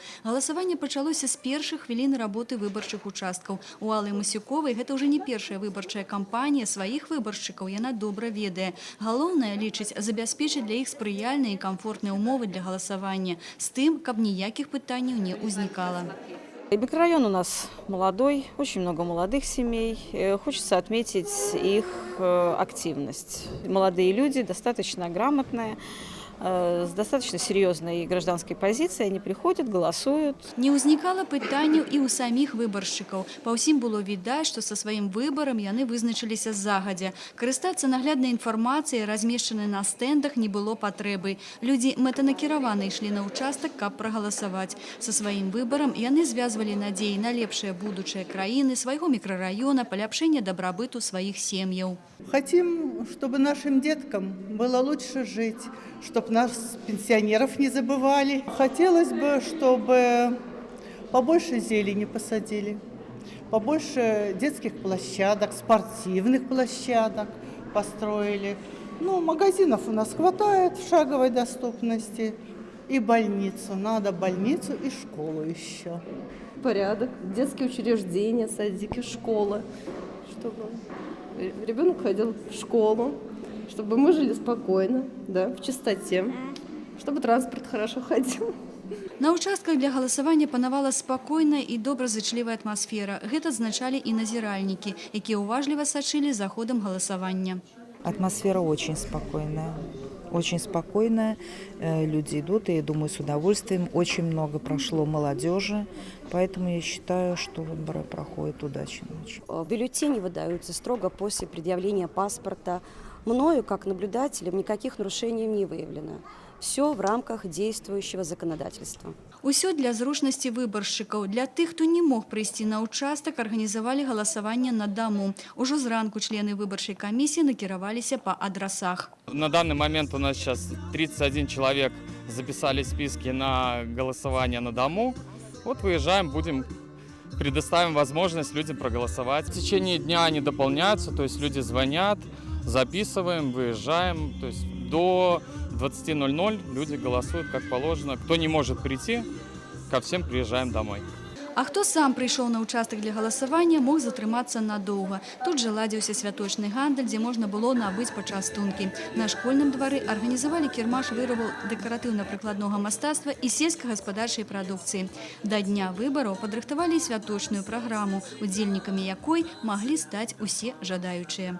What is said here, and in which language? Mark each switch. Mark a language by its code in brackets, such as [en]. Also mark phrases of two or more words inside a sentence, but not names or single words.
[be] Галасаванне пачалося з першых хвілін работы выбарчых участкаў. У Аллы Масюковай гэта ўжо не першая выбарчая кампанія. Сваіх выбаршчыкаў яна добра ведае. Галоўнае, лічыць, забяспечыць для іх спрыяльныя і камфортныя ўмовы для галасавання, з тым, каб ніякіх пытанняў не ўзнікала. [ru] Микрорайон у нас молодой, очень много молодых семей. Хочется отметить их активность. Молодые люди, достаточно грамотные, с достаточно серьезной гражданской позицией. Они приходят, голосуют. [be] Не ўзнікала пытанняў і ў саміх выбаршчыкаў. Па ўсім было відаць, што са сваім выбарам яны вызначыліся загадзя. Карыстацца нагляднай інфармацыяй, размешчанай на стэндах, не было патрэбы. Людзі мэтанакіравана ішлі на ўчастак, каб прагаласаваць. Са сваім выбарам яны звязвалі надзеі на лепшае будучае краіны, свайго мікрараёна, паляпшэнне дабрабыту сваіх сем'яў. [ru] Хотим, чтобы нашим деткам было лучше жить, чтобы нас, пенсионеров, не забывали. Хотелось бы, чтобы побольше зелени посадили, побольше детских площадок, спортивных площадок построили. Ну, магазинов у нас хватает в шаговой доступности. И больницу. Надо больницу и школу еще. Порядок, детские учреждения, садики, школы, чтобы ребенок ходил в школу, чтобы мы жили спокойно, да, в чистоте, чтобы транспорт хорошо ходил. [be] На участках для галасавання панавала спакойная і добразычлівая атмасфера. Гэта адзначалі і назіральнікі, якія уважліва сачылі за ходам галасавання. [ru] Атмосфера очень спокойная. Очень спокойная, люди идут, и я думаю, с удовольствием. Очень много прошло молодежи, поэтому я считаю, что выборы проходят удачно. Бюллетени выдаются строго после предъявления паспорта. Мною, как наблюдателем, никаких нарушений не выявлено. Все в рамках действующего законодательства. [be] Усё для зручнасці выбаршчыкаў. Для тых, хто не мог прыйсці на участак, арганізавалі галасаванне на дому. Ужо зранку члены выбарчай камісіі накіраваліся па адрасах. [ru] На данный момент у нас сейчас 31 человек записали списки на голосование на дому. Вот выезжаем, предоставим возможность людям проголосовать. В течение дня они дополняются, то есть люди звонят, записываем, выезжаем. То есть до 20:00 люди голосуют как положено. Кто не может прийти, ко всем приезжаем домой. [be] А хто сам прыйшоў на участак для галасавання, мог затрымацца надоўга. Тут жа ладзіўся святочны гандаль, дзе можна было набыць пачастункі. На школьным двары арганізавалі кірмаш вырабаў дэкаратыўна-прыкладнога мастацтва і сельскагаспадарчай прадукцыі. Да дня выбараў падрыхтавалі святочную праграму, удзельнікамі якой маглі стаць усе жадаючыя.